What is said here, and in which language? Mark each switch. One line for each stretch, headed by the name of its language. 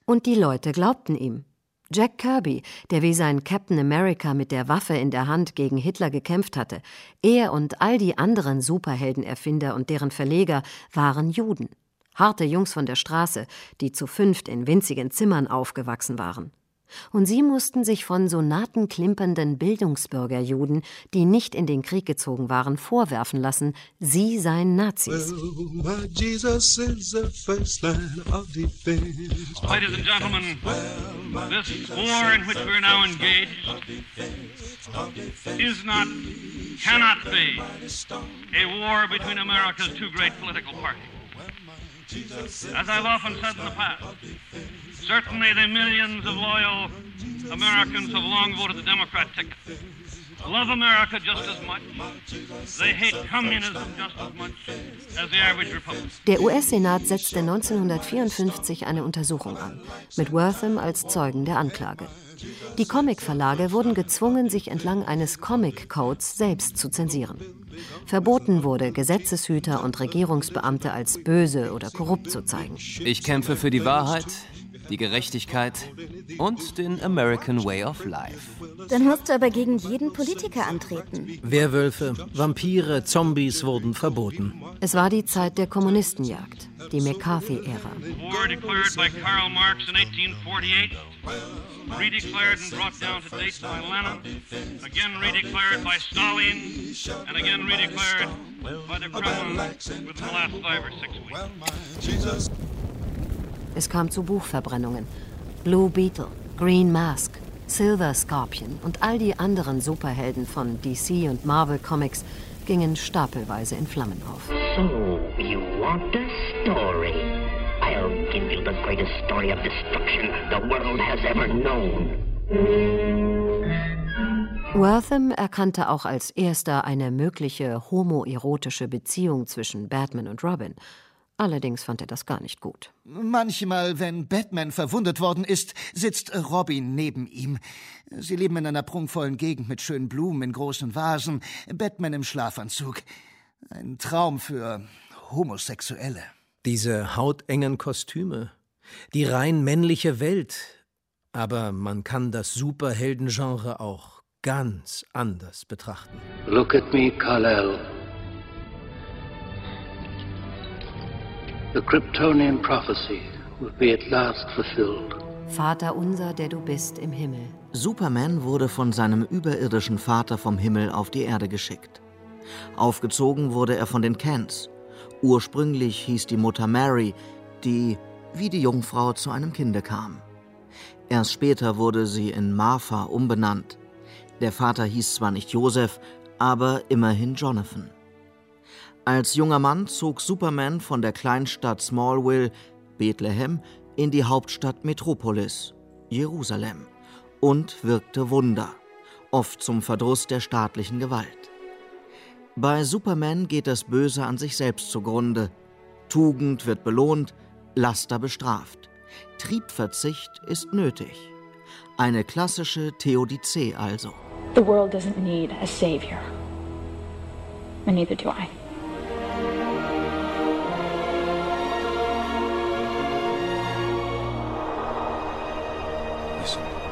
German: Und die Leute glaubten ihm. Jack Kirby, der wie sein Captain America mit der Waffe in der Hand gegen Hitler gekämpft hatte, er und all die anderen Superheldenerfinder und deren Verleger waren Juden. Harte Jungs von der Straße, die zu 5 in winzigen Zimmern aufgewachsen waren. Und sie mussten sich von sonatenklimpernden Bildungsbürgerjuden, die nicht in den Krieg gezogen waren, vorwerfen lassen, sie seien Nazis.
English: Well, my Jesus is the first line of defense. Ladies and gentlemen, this war in which we are now engaged is not, cannot be a war between America's 2 great political parties. As I've often said in the past, certainly the millions of loyal Americans have long voted the Democrat ticket. Love America just as much. They hate communism just as much as the average Republican.
German: Der US-Senat setzte 1954 eine Untersuchung an, mit Wortham als Zeugen der Anklage. Die Comic-Verlage wurden gezwungen, sich entlang eines Comic-Codes selbst zu zensieren. Verboten wurde, Gesetzeshüter und Regierungsbeamte als böse oder korrupt zu zeigen. Ich kämpfe für die Wahrheit, die Gerechtigkeit und den American Way of Life. Dann musst du aber gegen jeden Politiker antreten. Werwölfe, Vampire, Zombies wurden verboten. Es war die Zeit der Kommunistenjagd, die McCarthy-Ära.
English: War declared by Karl Marx in 1848, redeclared and brought down to date by Lenin, again redeclared by Stalin, and again redeclared by the Kremlin within the last 5 or 6 weeks.
German: Es kam zu Buchverbrennungen. Blue Beetle, Green Mask, Silver Scorpion und all die anderen Superhelden von DC und Marvel Comics gingen stapelweise in Flammen auf.
English: So, you want a story? I'll give you the greatest story of destruction the world has ever known.
German: Wortham erkannte auch als erster eine mögliche homoerotische Beziehung zwischen Batman und Robin. Allerdings fand er das gar nicht gut. Manchmal, wenn Batman verwundet worden ist, sitzt Robin neben ihm. Sie leben in einer prunkvollen Gegend mit schönen Blumen in großen Vasen, Batman im Schlafanzug. Ein Traum für Homosexuelle. Diese hautengen Kostüme, die rein männliche Welt. Aber man kann das Superhelden-Genre auch ganz anders betrachten.
English: Look at me, Kal-El. The Kryptonian prophecy will be at last fulfilled.
German: Vater unser, der du bist im Himmel, Superman wurde von seinem überirdischen Vater vom Himmel auf die Erde geschickt. Aufgezogen wurde er von den Kents. Ursprünglich hieß die Mutter Mary, die wie die Jungfrau zu einem Kinde kam. Erst später wurde sie in Martha umbenannt. Der Vater hieß zwar nicht Joseph, aber immerhin Jonathan. Als junger Mann zog Superman von der Kleinstadt Smallville, Bethlehem, in die Hauptstadt Metropolis, Jerusalem, und wirkte Wunder, oft zum Verdruss der staatlichen Gewalt. Bei Superman geht das Böse an sich selbst zugrunde. Tugend wird belohnt, Laster bestraft. Triebverzicht ist nötig. Eine klassische Theodizee also.
English: The world doesn't need a savior. And neither do I. Listen.